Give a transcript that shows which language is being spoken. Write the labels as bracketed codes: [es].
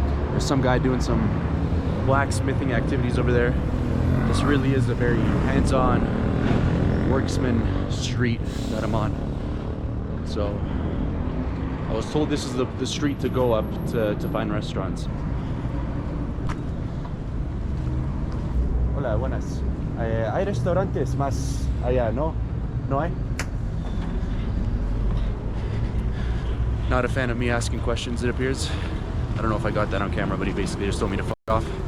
[en] There's some guy doing some blacksmithing activities over there. This really is a very hands-on worksman street that I'm on. So I was told this is the street to go up to find restaurants. [es] Hola, buenas. ¿Hay restaurantes más Allá, no? No hay? [en] Not a fan of me asking questions, it appears. I don't know if I got that on camera, but he basically just told me to fuck off.